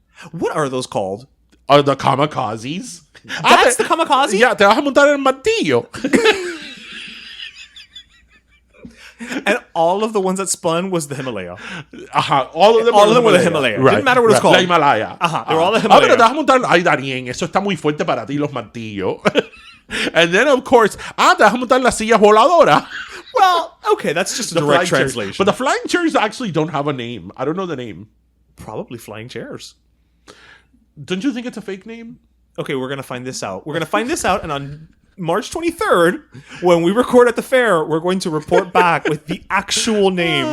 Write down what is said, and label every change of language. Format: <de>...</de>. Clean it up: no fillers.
<en>What are those called? Are the kamikazes? That's the kamikaze?</en> <es>Yeah, te vas a montar el martillo.</es> <en>And all of the ones that spun was the Himalaya. All of them were the Himalaya. Right. Didn't matter what it was called.</en> <es>La Himalaya.</es> <en>They were all the Himalaya.</en> <es>Pero te vas a montar... Ay, Darien, eso está muy fuerte para ti, los martillos.</es> <en>And then, of course,</en> <es>te vas a montar la silla voladora.</es> <en>Well, okay, that's just a direct translation. But the flying chairs actually don't have a name. I don't know the name. Probably flying chairs. Don't you think it's a fake name? Okay, we're going to find this out. And on March 23rd, when we record at the fair, we're going to report back with the actual name.</en>